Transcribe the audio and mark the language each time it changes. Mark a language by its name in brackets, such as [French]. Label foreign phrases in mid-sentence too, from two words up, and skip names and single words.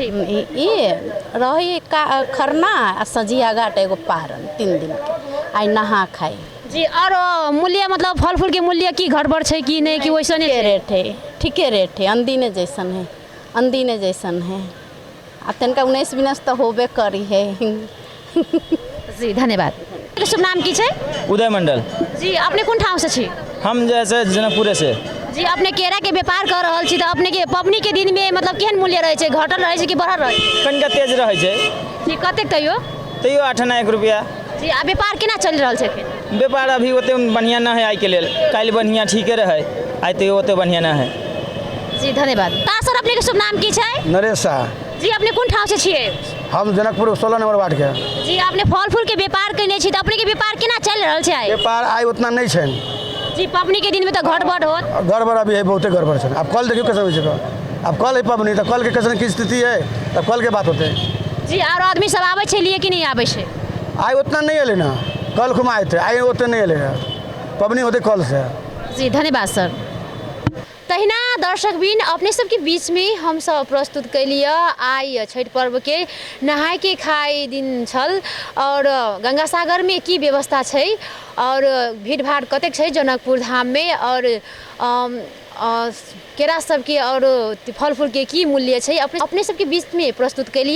[Maithili] ये रही का खरना आ संझिया घाट एगो पारण 3 दिन के। आई नहा खाए। जी और मूल्य मतलब फल फूल के मूल्य की गड़बड़ छै कि नहीं कि वैसने ठीके छै? रेट है, ठीके रेट है, अंदीने जैसन है, अंदीने जैसन है। आ तनिका 19-20 तो होबे करी है। जी धन्यवाद। आपके शुभ नाम की छै? उदय मंडल। जी अपने कोन ठाव से छी? हम जैसे जनकपुरे से। जी अपने केरा के व्यापार कर रहल छी, तो अपने के पबनी के दिन में मतलब केहन मूल्य रहे छै? घटल रहे छै कि बढ़ल रहे छै? कनिका तेज रहे छै, जी कतेक तैयो? तैयो 8-9 रुपया। जी आ व्यापार केना चल रहल छै एखन? व्यापार अभी ओते बढ़िया ना है आई के लेल। काल्हि बढ़िया ठीके रहे, आई तैयो ओते बढ़िया ना है। जी धन्यवाद। का सर अपने के शुभ नाम की छै? नरेश शाह। जी अपने कोन ठाव से छियै? हम जनकपुर 16 नंबर वार्ड के। जी अपने फल फूल के व्यापार करने छी, तो अपने के व्यापार केना चल रहल छै आई? व्यापार आई उतना नहीं है। जी पबनी के दिन में तो घटबड़ होत। गड़बड़ अभी है, बहुते गड़बड़ है। अब कल देखियो कैसे होई छै। अब कल है पबनी, तो कल के कैसे की स्थिति है, तब कल के बात होते। जी और आदमी सब आबै छै लिए कि नहीं आबै छै? आई उतना नहीं अले ना, कल घुमाए थे, आई उतने नहीं अले। पबनी होते कल से। जी धन्यवाद सर। तहिना दर्शकबिन अपने सबके बीच में हम सब प्रस्तुत कैलिए आई छठ पर्व के नहाय के खाए दिन छल और गंगा सागर में की व्यवस्था छै और भीड़ भाड़ कतेक छै जनकपुर धाम में और केरा सबके और फल फूल के की मूल्य छै अपने सबके बीच में प्रस्तुत कैलिए।